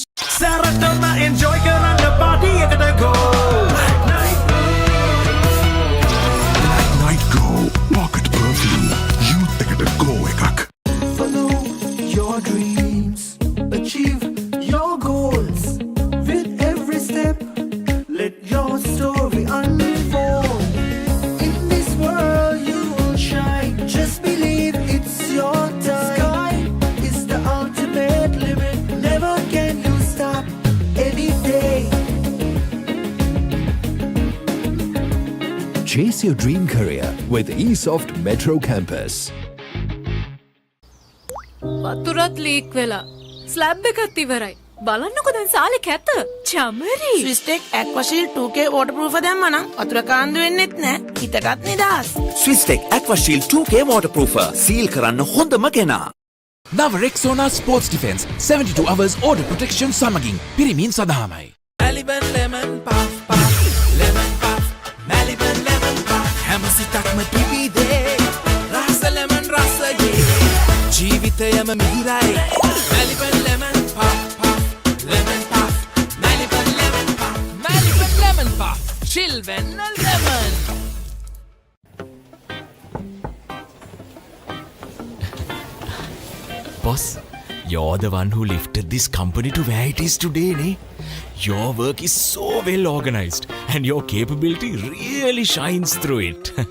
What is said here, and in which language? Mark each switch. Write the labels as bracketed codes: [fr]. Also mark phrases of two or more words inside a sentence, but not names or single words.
[si] Saratona enjoy karana party ekata go. [en] Night Go Pocket Perfume. [si] Youth ekata go ekak. [en] Follow your dreams, achieve your goals. With every step, let your story unfold. In this world you will shine. Just believe it's your time. Sky is the ultimate limit. Never can you stop any day. Chase your dream career with eSoft Metro Campus. [si] වතුරත් ලීක් වෙලා ස්ලැබ් එකත් ඉවරයි. බලන්නකො දැන් සාලේ කැත. චමරි. ස්විස්ටෙක් ඇක්වාෂීල්ඩ් 2K waterproof දැම්මනම් වතුර කාන්දු වෙන්නෙත් නෑ. හිතටත් නිදහස්. ස්විස්ටෙක් ඇක්වාෂීල්ඩ් 2K waterproofer සීල් කරන්න හොඳම කෙනා. නව රෙක්සෝනා ස්පෝර්ට්ස් ඩිෆෙන්ස් [en] 72 hours order protection [si] සමගින් පිරිමින් සඳහාමයි. [en] Maliban lemon puff puff lemon puff Maliban lemon puff [si] හැම සිතක්ම පිවිදේ රස [en] lemon [si] රසයේ ජීවිතයම මිහිරයි [en] Maliban lemon puff puff lemon puff Maliban lemon puff Maliban lemon puff chill when lemon. Boss, you're the one who lifted this company to where it is today, ne? Your work is so well organized and your capability really shines through it.